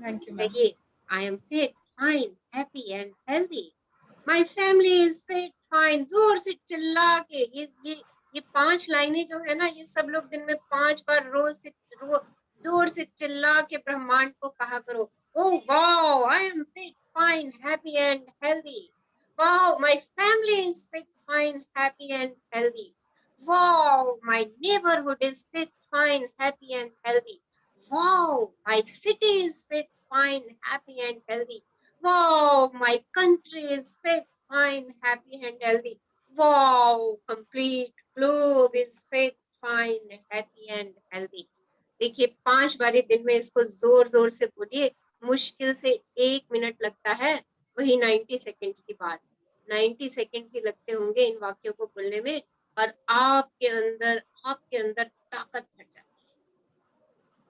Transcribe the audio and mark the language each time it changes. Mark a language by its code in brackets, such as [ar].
[en] Thank you ma'am. [hi] कहिए [en] I am fit, fine, happy and healthy, my family is fit, fine, [hi] जोर से चिल्ला के। ये 5 लाइनें जो है ना, ये सब लोग दिन में 5 बार जोर से चिल्ला के ब्रह्मांड को कहा करो। [en] Oh wow, I am fit, fine, happy and healthy. Wow, my family is fit, fine, happy and healthy. Wow, my neighborhood is fit, fine, happy and healthy. Wow, my city is fit, fine, happy and healthy. Wow, my country is fit, fine, happy and healthy. Wow, complete globe is fit, fine, happy and healthy. [hi] देखिए 5 बारी दिन में इसको जोर जोर से बोलिए। मुश्किल से 1 मिनट लगता है, वही 90 सेकेंड्स की बात, 90 सेकेंड्स ही लगते होंगे इन वाक्यों को बोलने में, और आपके अंदर ताकत भर जाती है।